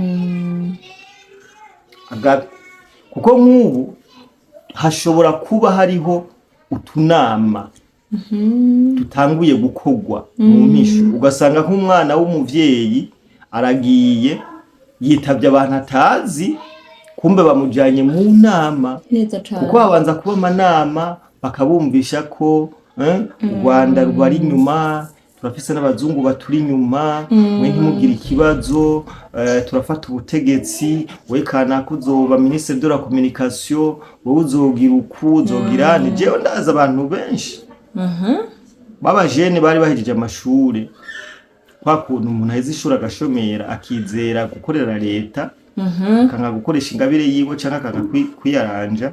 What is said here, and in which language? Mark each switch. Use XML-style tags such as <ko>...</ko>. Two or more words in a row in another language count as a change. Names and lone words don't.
<rn>Kuko nk'ubu hashobora kuba hariho utunama tutanguye gukogwa mu misho ugasanga nk'umwana w'umuvyeyi aragiye yitavye abantu atazi kumbe bamujanye mu nama kuko babanza kuba amanama bakabumvisha ko u Rwanda rwari inyuma turafise n'abazungu baturi inyuma mwe ntimugire ikibazo turafata ubutegetsi we kana kuzoba</rn> <fr>ministre de la communication</fr> <rn>wowe uzogira uzogira ni jewe ndaza abantu benshi baba jene bari bahejeje amashure kwa kuntu umuntu aheze ishuri agashomera akizera gukorera leta kanga gukoresha ingabire yiwe canka kanga kwiyaranja.</rn>